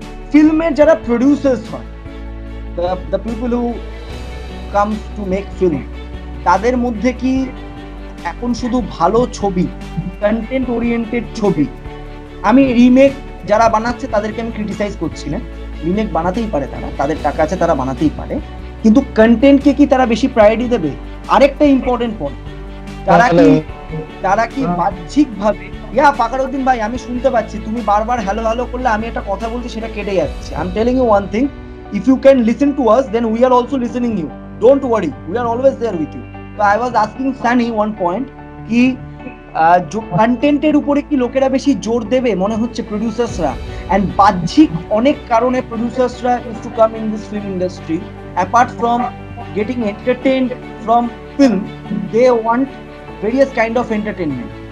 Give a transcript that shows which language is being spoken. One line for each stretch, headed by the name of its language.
Bangla: ফিল্মের যারা প্রডিউসার্স হয়,
English: the people who comes to make film,
Bangla: তাদের মধ্যে কি এখন শুধু ভালো ছবি, কন্টেন্ট ওরিয়েন্টেড ছবি, আমি রিমেক যারা বানাচ্ছে তাদেরকে আমি ক্রিটিসাইজ করছি না, রিমেক বানাতেই পারে, তাদের টাকা আছে, তারা বানাতেই পারে, কিন্তু কন্টেন্টকে কি তারা বেশি প্রায়োরিটি দেবে? আরেকটা ইম্পর্টেন্ট পয়েন্ট, তারা কি বাহ্যিক ভাবে, ফাকারউদ্দিন ভাই আমি শুনতে পাচ্ছি, তুমি বারবার হ্যালো হ্যালো করলে আমি একটা কথা বলছি সেটা কেটে যাচ্ছে।
English: I am telling you one thing, if you can listen to us then we are also listening you, don't worry, we are always there with you. So I was asking Sunny one point ki
Bangla: কন্টেন্টের উপরে কি লোকেরা বেশি জোর দেবে মনে হচ্ছে প্রোডিউসার্সরা,
English: and
Bangla: বাহ্যিক অনেক কারণে প্রোডিউসার্সরা
English: Is to come in this film industry, apart from getting entertained from film, they want various kind of entertainment.